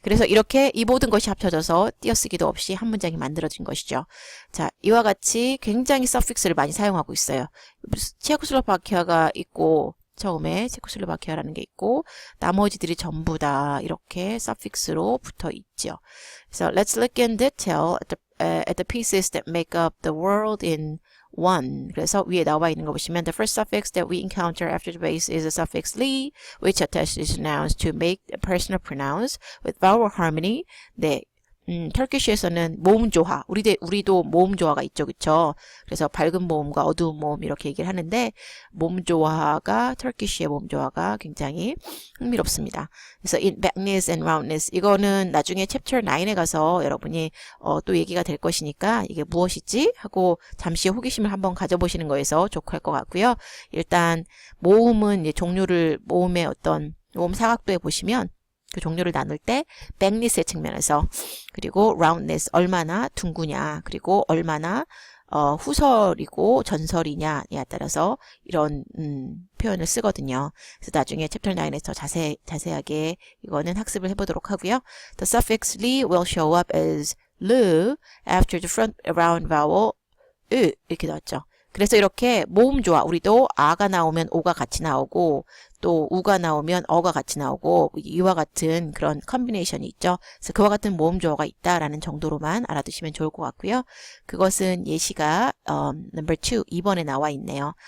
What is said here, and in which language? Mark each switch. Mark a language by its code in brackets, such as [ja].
[ko] 그래서 이렇게 이 모든 것이 합쳐져서 띄어쓰기도 없이 한 문장이 만들어진 것이죠. 자, 이와 같이 굉장히 suffix를 많이 사용하고 있어요. 체코슬로바키아가 있고, 처음에 체코슬로바키아라는 게 있고, 나머지들이 전부 다 이렇게 suffix로 붙어 있죠. [en] So let's look in detail at the pieces that make up the world in one. [ko] 그래서 위에 나와 있는 거 보시면 [en] the first suffix that we encounter after the base is the suffix li, which attaches nouns to make a personal pronouns with vowel harmony. [ko] 네. 터키시에서는 모음 조화, 우리도 모음 조화가 있죠, 그쵸? 그래서 밝은 모음과 어두운 모음 이렇게 얘기를 하는데 모음 조화가 터키시의 모음 조화가 굉장히 흥미롭습니다. 그래서 [en] in backness and roundness [ko] 이거는 나중에 챕터 9에 가서 여러분이 또 얘기가 될 것이니까 이게 무엇이지 하고 잠시 호기심을 한번 가져보시는 거에서 좋고 할 것 같고요. 일단 모음은 이제 종류를 모음의 어떤 모음 사각도에 보시면 그 종류를 나눌 때 backness의 측면에서 그리고 roundness 얼마나 둥구냐 그리고 얼마나 후설이고 전설이냐에 따라서 이런 표현을 쓰거든요. 그래서 나중에 챕터 9에서 더 자세하게 이거는 학습을 해보도록 하고요. [en] The suffix li will show up as lu after the front round vowel [ko] 으 이렇게 나왔죠. 그래서 이렇게 모음 조화, 우리도 아가 나오면 오가 같이 나오고 또 우가 나오면 어가 같이 나오고 이와 같은 그런 컨비네이션이 있죠. 그래서 그와 같은 모음 조화가 있다라는 정도로만 알아두시면 좋을 것 같고요. 그것은 예시가 number 2, 2번에 나와 있네요.